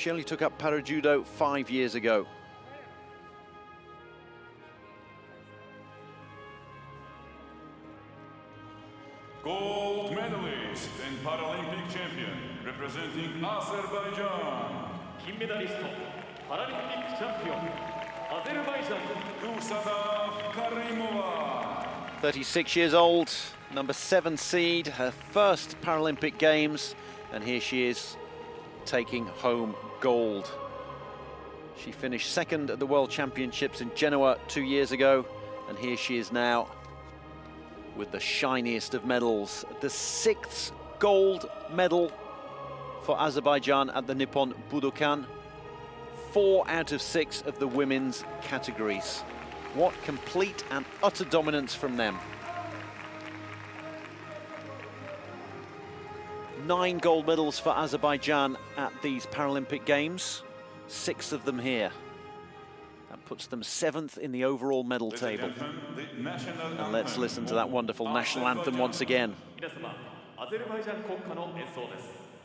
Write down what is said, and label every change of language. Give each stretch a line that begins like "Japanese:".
English: She only took up Para-Judo 5 years ago. Gold medalist and Paralympic champion representing Azerbaijan.
Japanese: 金メダリストパラリンピックチャンピオンアゼルバイジャン
English: Dusada Karimova. 36 years old, number 7 seed, her first Paralympic Games, and here she is taking home gold. She finished second at the World Championships in Genoa 2 years ago, and here she is now with the shiniest of medals, the 6th gold medal for Azerbaijan at the Nippon Budokan. 4 out of 6 of the women's categories. What complete and utter dominance from them. 9 gold medals for Azerbaijan at these Paralympic Games, 6 of them here. That puts them 7th in the overall medal table. And let's listen to that wonderful national anthem once again.
Japanese: 皆様、アゼルバイジャン国歌の演奏です。